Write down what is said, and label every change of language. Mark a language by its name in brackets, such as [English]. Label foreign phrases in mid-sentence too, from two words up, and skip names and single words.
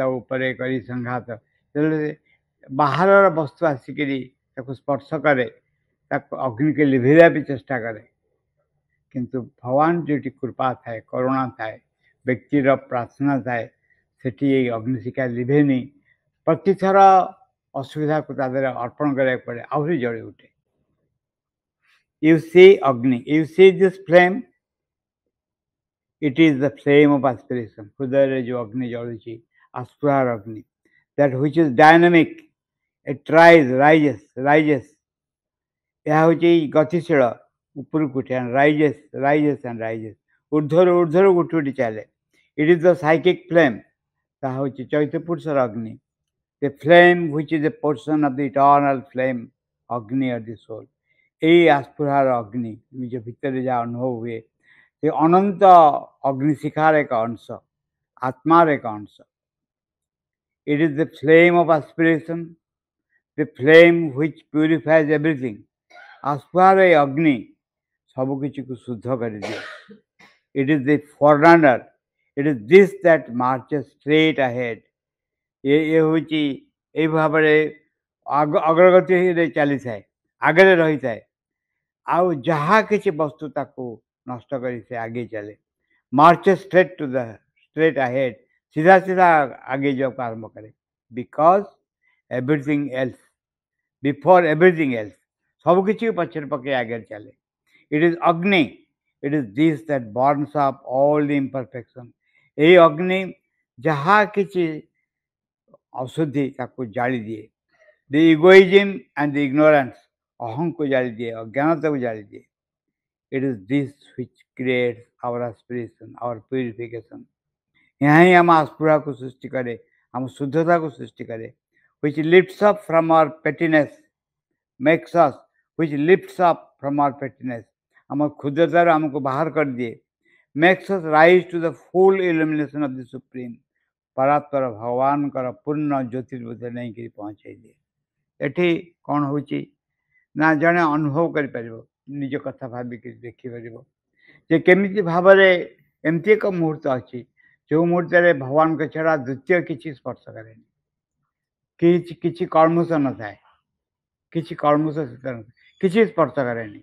[Odia] ଉପରେ କରି ସଂଘାତ ଯେତେବେଳେ ବାହାରର ବସ୍ତୁ ଆସିକିରି ତାକୁ ସ୍ପର୍ଶ କରେ ତାକୁ ଅଗ୍ନିକି ଲିଭେଇବା ପାଇଁ ଚେଷ୍ଟା କରେ କିନ୍ତୁ ଭଗବାନ ଯେଉଁଠି କୃପା ଥାଏ କରୁଣା ଥାଏ ବ୍ୟକ୍ତିର ପ୍ରାର୍ଥନା ଥାଏ ସେଠି ଏଇ ଅଗ୍ନିଶିଖା ଲିଭେନି ପ୍ରତିଥର ଅସୁବିଧାକୁ ତା ଦେହରେ ଅର୍ପଣ କରିବାକୁ ପଡ଼େ ଆହୁରି ଜଳି ଉଠେ [English] you see Agni, you see this flame, it is the flame of aspiration. [Odia] ହୃଦୟରେ ଯୋଉ ଅଗ୍ନି ଜଳୁଛି ଆସ୍ପୃହାର ଅଗ୍ନି [English] that which is dynamic, it rises [Odia] ଏହା ହେଉଛି ଗତିଶୀଳ ଉପରକୁ ଉଠେ [English] and rises [Odia] ଊର୍ଦ୍ଧ୍ୱରୁ ଉଠି ଉଠି ଚାଲେ [English] it is the psychic flame [Odia] ତାହା ହେଉଛି ଚୈତ୍ୟ ପୁରୁଷର ଅଗ୍ନି [English] the flame which is a portion of the eternal flame [Odia] ଅଗ୍ନି [English] of the soul [Odia] ଏଇ ଆସ୍ପୃହାର ଅଗ୍ନି ନିଜ ଭିତରେ ଯାହା ଅନୁଭବ ହୁଏ ସେ ଅନନ୍ତ ଅଗ୍ନିଶିଖାର ଏକ ଅଂଶ, ଆତ୍ମାର ଏକ ଅଂଶ। [English] It is the flame of aspiration, the flame which purifies everything. [Odia] ଆସ୍ପାର ଏ ଅଗ୍ନି ସବୁକିଛିକୁ ଶୁଦ୍ଧ କରିଦିଏ। [English] It is the forerunner, it is this that marches straight ahead. [Odia] ଏ ହେଉଛି ଏଇ ଭାବରେ ଅଗ୍ରଗତିରେ ଚାଲିଥାଏ, ଆଗରେ ରହିଥାଏ। ଆଉ ଯାହା କିଛି ବସ୍ତୁ ତାକୁ ନଷ୍ଟ କରି ସେ ଆଗେଇ ଚାଲେ। [English] ମାର୍ଚେସ୍ straight ahead, [Odia] ସିଧା ସିଧା ଆଗେଇ ଯିବାକୁ ଆରମ୍ଭ କରେ। [English] Because everything else, before everything else, [Odia] ସବୁକିଛି ପଛରେ ପକାଇ ଆଗରେ ଚାଲେ। [English] It is Agni, it is this that burns up all the imperfection. [Odia] ଏଇ ଅଗ୍ନି ଯାହା କିଛି ଅଶୁଦ୍ଧି ତାକୁ ଜାଳି ଦିଏ। [English] The egoism and the ignorance, [Odia] ଅହଂକୁ ଜାଳି ଦିଏ, ଅଜ୍ଞାନତାକୁ ଜାଳି ଦିଏ। [English] It is this which creates our aspiration, our purification. [Odia] ଏହା ହିଁ ଆମ ଆସ୍ପୃହାକୁ ସୃଷ୍ଟି କରେ, ଆମ ଶୁଦ୍ଧତାକୁ ସୃଷ୍ଟି କରେ। [English] Which lifts up from our pettiness, makes us, which lifts up from our pettiness, [Odia] ଆମ କ୍ଷୁଦ୍ରତାରୁ ଆମକୁ ବାହାର କରିଦିଏ। [English] Makes us rise to the full illumination of the Supreme. [Odia] ପରାତ୍ପର ଭଗବାନଙ୍କର ପୂର୍ଣ୍ଣ ଜ୍ୟୋତିର୍ବୁଦ୍ଧିରେ ନେଇକରି ପହଞ୍ଚାଇ ଦିଏ। ଏଠି କ'ଣ ହେଉଛି ନା ଜଣେ ଅନୁଭବ କରିପାରିବ, ନିଜ କଥା ଭାବିକି ଦେଖିପାରିବ ଯେ କେମିତି ଭାବରେ ଏମିତି ଏକ ମୁହୂର୍ତ୍ତ ଅଛି ଯେଉଁ ମୁହୂର୍ତ୍ତରେ ଭଗବାନଙ୍କ ଛଡ଼ା ଦ୍ୱିତୀୟ କିଛି ସ୍ପର୍ଶ କରେନି, କିଛି କଳମୁଷ ନଥାଏ, କିଛି କଳମୁଷ ସେଥିରେ ନଥାଏ, କିଛି ସ୍ପର୍ଶ କରେନି।